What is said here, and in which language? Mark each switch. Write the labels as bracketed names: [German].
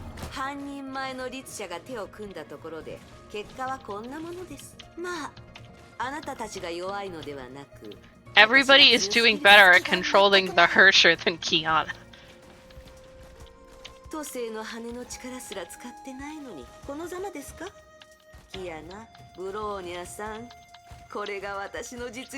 [Japanese] 半人前の律者が手を組んだところで結果はこんなものです。まあ、あなたたちが弱いのではなく [English] Everybody is doing better at controlling the Hersher than Kiana. [Japanese] 都政の羽の力すら使ってないのにこのざまですかキアナ、ブローニャさんこれが私の実